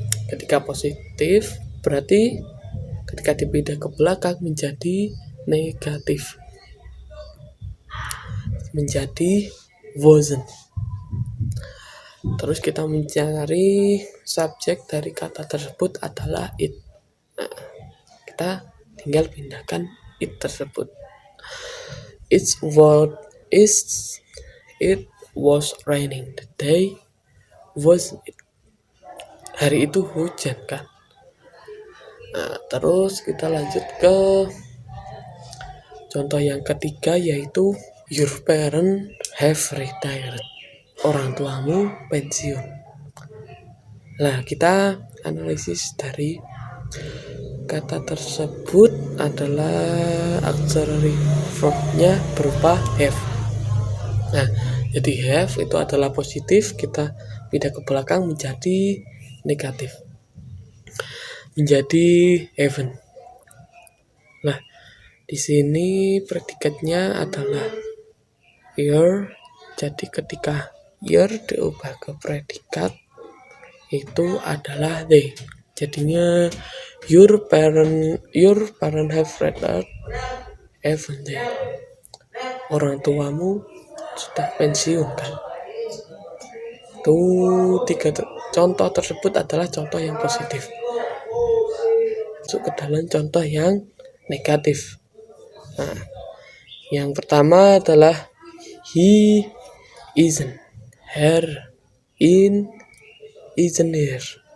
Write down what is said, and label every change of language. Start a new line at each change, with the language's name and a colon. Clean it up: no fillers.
Indonesian: Ketika positif berarti ketika dipindah ke belakang menjadi negatif. Menjadi wasn't. Terus kita mencari subjek dari kata tersebut adalah it. Nah, kita tinggal pindahkan it tersebut.
English: It was raining the day, wasn't it?
Indonesian: Hari itu hujan kan. Nah, terus kita lanjut ke contoh yang ketiga, yaitu
English: your parent have retired.
Indonesian: Orang tuamu pensiun. Nah, kita analisis dari kata tersebut adalah auxiliary verb-nya berupa have. Nah, jadi have itu adalah positif, kita pindah ke belakang menjadi negatif. Menjadi haven't. Nah, di sini predikatnya adalah your. Jadi ketika your diubah ke predikat itu adalah they.
English: Jadinya your parent have retired, haven't they?
Indonesian: Orang tuamu sudah pensiun kan. Tiga contoh tersebut adalah contoh yang positif. Masuk ke dalam contoh yang negatif. Nah, yang pertama adalah
English: he isn't, her isn't here.